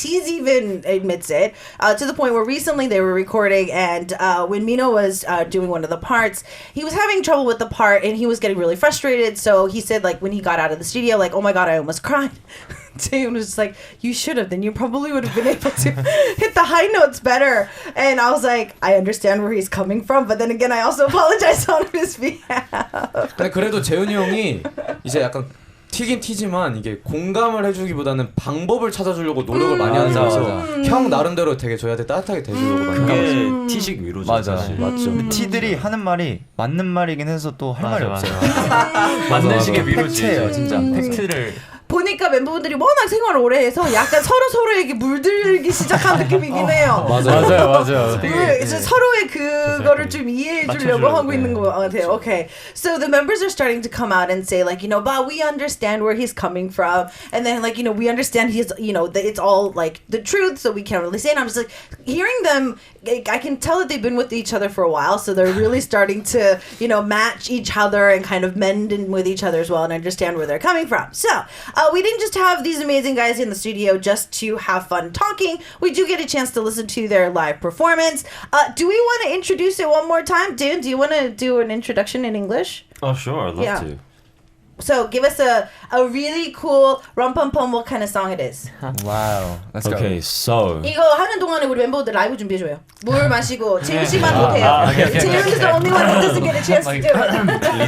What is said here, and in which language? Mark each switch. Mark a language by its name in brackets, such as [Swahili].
[English] He's even admits it to the point where recently they were recording and when Mino was doing one of the parts, he was having trouble with the part and he was getting really frustrated. So he said when he got out of the studio, oh my god, I almost cried. Taeyoon was just like, you should have, then you probably would have been able to hit the high notes better. And I was like, I understand where he's coming from, but then again, I also apologize on his behalf. [Korean] 근데 그래도 재훈이 형이 이제 약간 튀긴 튀지만 이게 공감을 해주기보다는 방법을 찾아주려고 노력을 많이 하는 사람이라서 형 나름대로 되게 저희한테 따뜻하게 대주려고 많이 하고 있어요. 그게 T식 위로죠. 맞아. 사실. 맞죠. 근데 T들이 하는 말이 맞는 말이긴 해서 또 할 말이 없어요. 맞는 식의 위로지. 팩트예요, 진짜. 팩트를 보니까 멤버분들이 워낙 생활을 오래 해서 약간 서로에게 물들기 시작한 느낌이긴 해요. 맞아요. 이제 서로의 그거를 좀 이해해 주려고 하고 있는 것 같아요. [English] Okay. So the members are starting to come out and say but we understand where he's coming from. And then we understand he's, that it's all the truth, so we can't really say it. And I'm just hearing them, I can tell that they've been with each other for a while, so they're really starting to, match each other and kind of mend in with each other as well and understand where they're coming from. So, we didn't just have these amazing guys in the studio just to have fun talking. We do get a chance to listen to their live performance. Do we want to introduce it one more time? Dan, do you want to do an introduction in English? Oh, sure. I'd love to. So give us a really cool RU-PUM PUM what kind of song it is. 와우. Let's go. Okay, so [Korean] 이거 하는 동안에 우리 멤버들 라이브 준비해줘요. 물 마시고 재윤 씨만 못해요. [English] 재윤 is the only one who doesn't get a chance to do it.